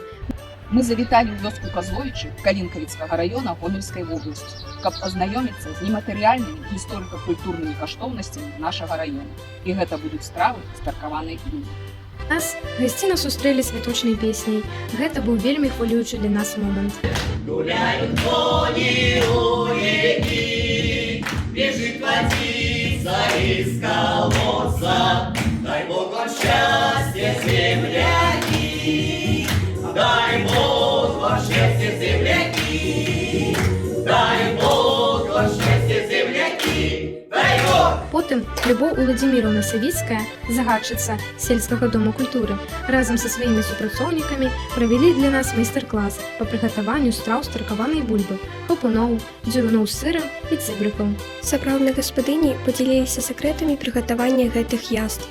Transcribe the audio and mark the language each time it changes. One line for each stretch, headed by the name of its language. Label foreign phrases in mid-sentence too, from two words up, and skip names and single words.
Belarusian: Мы завіталі ў вёску Казовічы Калінкавіцкага раёна Гомельскай вобласці, каб пазнаёміцца з нематэрыяльнымі гісторыка-культурнымі каштоўнасцямі нашага раёна. І гэта будуць стравы з таркаванай бульбы. Нас гасціна сустрэлі святочнай песняй. Гэта быў вельмі хвалюючы для нас момант.
Russian: Гуляют кони у реки, бежит водица из колодца. Дай Бог вам счастья, земляки, дай Бог вам счастья, земляки, дай Бог вам счастья, земляки, дай Бог!
Belarusian: Потым Любоў Уладзіміровна Савіцкая, загадчыца сельскага дома культуры, разам са сваімі супрацоўнікамі правялі для нас майстар-клас па прыгатаванню страў з таркаванай бульбы, хапуноў, дзюруноў з сырам і цыбрыкаў. Сапраўдныя гаспадыні падзяліліся сакрэтамі прыгатавання гэтых яств.